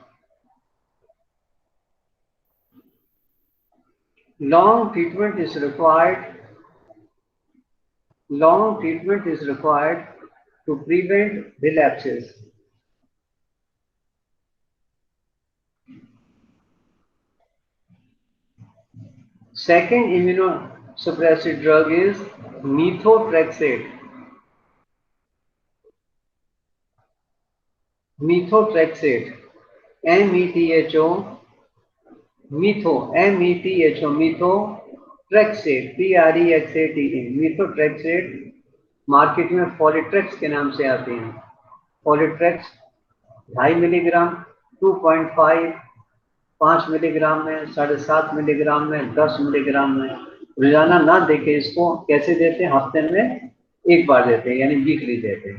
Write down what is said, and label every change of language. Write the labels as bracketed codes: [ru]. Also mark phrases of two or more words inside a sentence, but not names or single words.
[en] Long treatment is required to prevent relapses. Second immunosuppressive drug is methotrexate. [hi] Methotrexate, metho, मीथोट्रेक्सेट, PREXATE, मीथोट्रेक्सेट मार्केट में फॉलिट्रेक्स के नाम से आती हैं। फॉलिट्रेक्स 2.5 मिलीग्राम, 2.5, 5 मिलीग्राम में, 7.5 मिलीग्राम में, 10 मिलीग्राम में। रोजाना ना देके इसको कैसे देते हैं, हफ्ते में एक बार देते हैं, यानी वीकली देते हैं।